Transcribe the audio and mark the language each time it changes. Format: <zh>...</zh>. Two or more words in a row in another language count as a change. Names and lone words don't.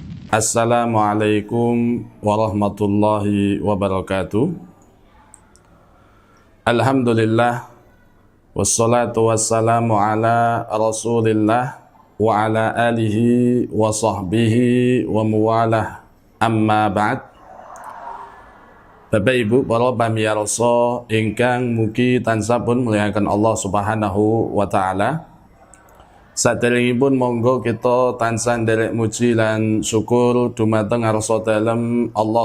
<ar>السلام عليكم ورحمة الله وبركاته. الحمد لله، والصلاة والسلام على رسول الله وعلى آله وصحبه وموالاه، أما بعد.</ar> <jv>Bapak Ibu para pamirsa ingkang mugi tansah pun muliakan</jv> <ar>الله سبحانه وتعالى.</ar> <jv>Saderengipun monggo kita tansah nderek muji lan syukur dumateng ngarsa dalem Allah</jv>